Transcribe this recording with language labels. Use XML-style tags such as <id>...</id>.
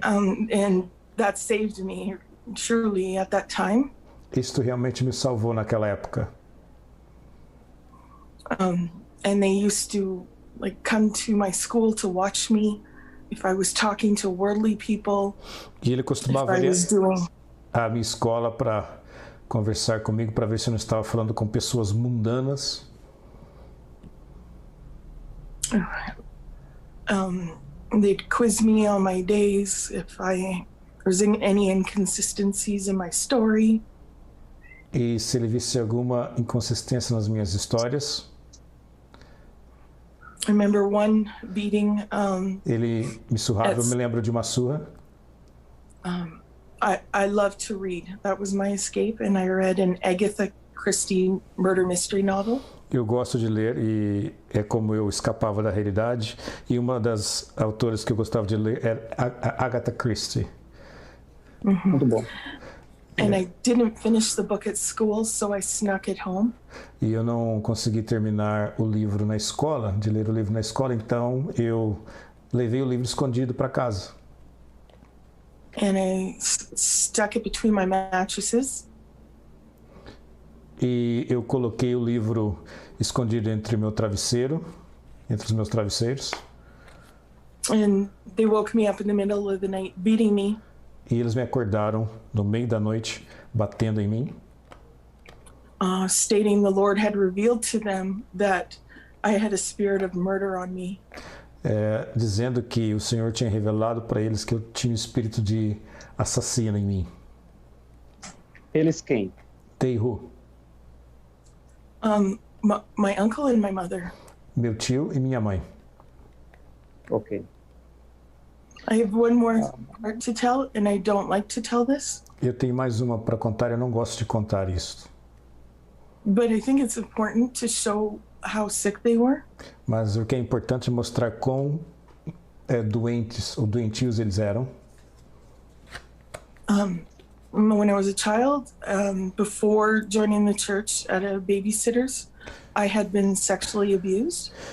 <en>And that saved me, truly, at that time.</en> <pt>Isto realmente me salvou naquela época.</pt> <en>And they used to come to my school to watch me if I was talking to worldly people.</en> <pt>E ele costumava</pt> <en>if I was doing</en> <pt>a minha escola para conversar comigo, para ver se eu não estava falando com pessoas mundanas.</pt> <en>They'd quiz me on my days if there's any inconsistencies in my story.</en> <pt>E se ele visse alguma inconsistência nas minhas histórias,</pt> <en>I remember one beating.</en> <pt>ele me surrava. Eu me lembro de uma surra.</pt> <en>I love to read. That was my escape, and I read an Agatha Christie murder mystery novel.</en> <pt>Eu gosto de ler e é como eu escapava da realidade. E uma das autoras que eu gostava de ler era a Agatha Christie. Muito bom.</pt> <en>And I didn't finish the book at school, so I snuck it home.</en> <pt>E eu não consegui terminar o livro na escola, de ler o livro na escola, então eu levei o livro escondido para casa.</pt> <en>And I stuck it between my mattresses.</en> <pt>E eu coloquei o livro escondido entre o meu travesseiro, entre os meus travesseiros.</pt> <en>And they woke me up in the middle of the night, beating me.</en> <pt>E eles me acordaram no meio da noite, batendo em mim,</pt> <en>stating the Lord had revealed to them that I had a spirit of murder on me.</en> <pt>dizendo que o Senhor tinha revelado para eles que eu tinha um espírito de assassino em mim. Eles quem?</pt> <en>They who? My uncle and my mother.</en> <pt>Meu tio e minha mãe. Ok.</pt> <en>I have one more part to tell, and I don't like to tell this.</en> <pt>Eu tenho mais uma para contar, eu não gosto de contar isso.</pt> <en>But I think it's important to show how sick they were.</en> <pt>Mas o que é importante é mostrar quão doentes ou doentios eles eram.</pt> <en>When I was a child, before joining the church at a babysitter's, I had been sexually abused.</en>